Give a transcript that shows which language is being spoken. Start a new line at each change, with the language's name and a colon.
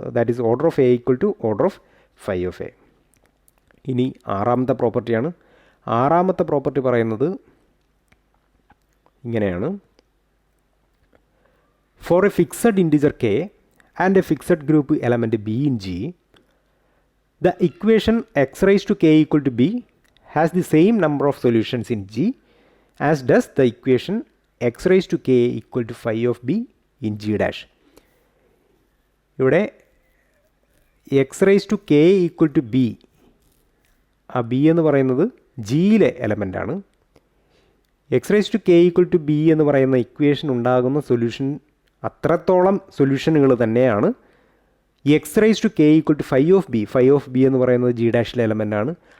English: That is order of a equal to order of phi of a.
Malayalam: ഇനി ആറാമത്തെ പ്രോപ്പർട്ടിയാണ്. ആറാമത്തെ പ്രോപ്പർട്ടി പറയുന്നത് ഇങ്ങനെയാണ്.
English: For a fixed integer k and a fixed group element b in G, the equation x raised to k equal to b has the same number of solutions in G as does the equation x raised to k equal to phi of b in G dash.
Malayalam: ഇവിടെ
English: x raise to k equal to b,
Malayalam: ആ B എന്ന് പറയുന്നത് ജിയിലെ എലമെൻ്റാണ്.
English: x raise to k equal to b
Malayalam: എന്ന് പറയുന്ന equation ഉണ്ടാകുന്ന solution അത്രത്തോളം സൊല്യൂഷനുകൾ തന്നെയാണ് X raise to K equal to phi of B എന്ന് പറയുന്നത് ജി ഡാഷിലെ എലമെൻ്റാണ്.